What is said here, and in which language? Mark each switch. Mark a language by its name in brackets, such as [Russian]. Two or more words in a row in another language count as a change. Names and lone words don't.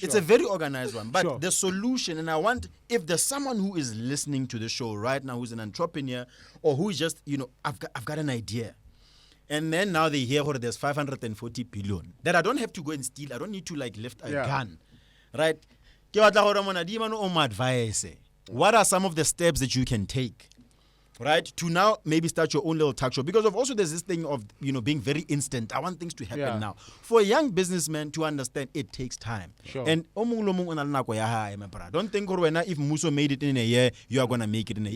[English] It's a very organized one. But Sure. the solution, and I want, if there's someone who is listening to the show right now who's an entrepreneur or who is just, I've got an idea. And then now they hear there's 540 billion. That I don't have to go and steal. I don't need to lift a Yeah. gun. Right? [Tswana] Ke batla gore mona di mano o mo advise. [English] What are some of the steps that you can take? Right? To now maybe start your own little talk show. Because of also there's this thing of, being very instant. I want things to happen Yeah. now. For a young businessman to understand, it takes time. Sure. And don't think if Muso made it in a year, you are going to make it in a year.